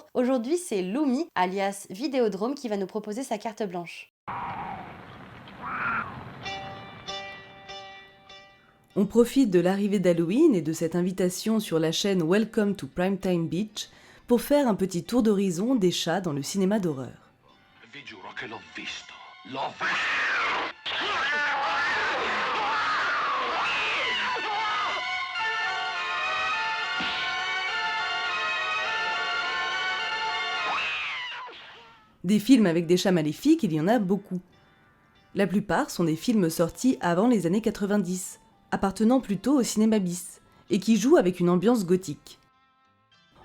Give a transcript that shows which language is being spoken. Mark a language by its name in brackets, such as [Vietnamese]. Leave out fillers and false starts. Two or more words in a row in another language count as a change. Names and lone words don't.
[French] Aujourd'hui, c'est Lumi, alias Vidéodrome, qui va nous proposer sa carte blanche. On profite de l'arrivée d'Halloween et de cette invitation sur la chaîne Welcome to Primetime Beach pour faire un petit tour d'horizon des chats dans le cinéma d'horreur. [Italian] Vi giuro che l'ho visto. L'ho visto. [French] Des films avec des chats maléfiques, il y en a beaucoup. La plupart sont des films sortis avant les années 90, appartenant plutôt au cinéma bis, et qui jouent avec une ambiance gothique.